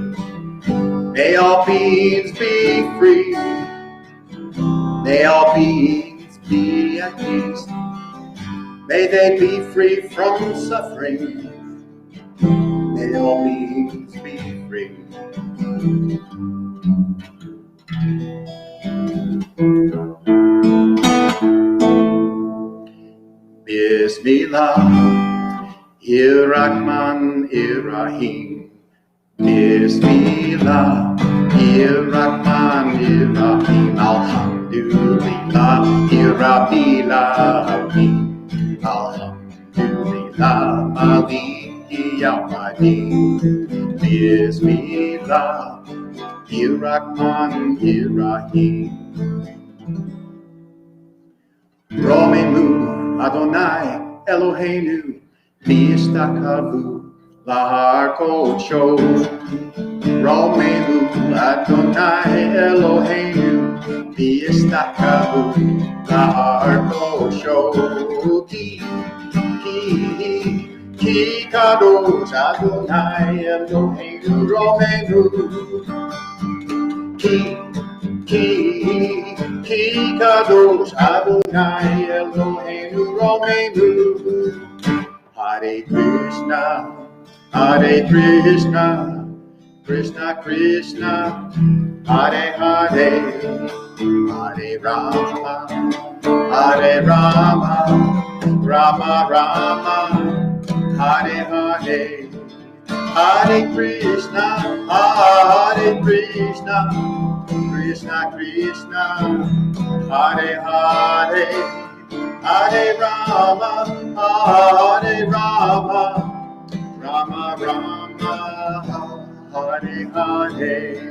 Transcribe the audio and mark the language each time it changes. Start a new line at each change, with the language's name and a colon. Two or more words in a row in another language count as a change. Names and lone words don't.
English: May all beings be free. May all beings be at peace. May they be free from suffering. May all beings be free.
Arabic: بسم الله الرحمن الرحيم. بسم الله الرحمن الرحيم. الحمد لله رب العالمين. الحمد لله مالك يوم الدين. بسم الله الرحمن الرحيم.
Hebrew: רוממו אדוני אלוהינו נשתחוו להר קודשו. רוממו אדוני אלוהינו נשתחוו להר קודשו. כי קדוש אדוני אלוהינו רוממו. כי קדוש אדוני אלוהינו רוממו.
Sanskrit: हरे कृष्ण हरे कृष्ण कृष्ण कृष्ण हरे हरे, हरे राम हरे राम राम राम हरे हरे हरे कृष्ण हरे कृष्ण कृष्ण कृष्ण हरे हरे हरे राम हरे राम राम राम हरे हरे.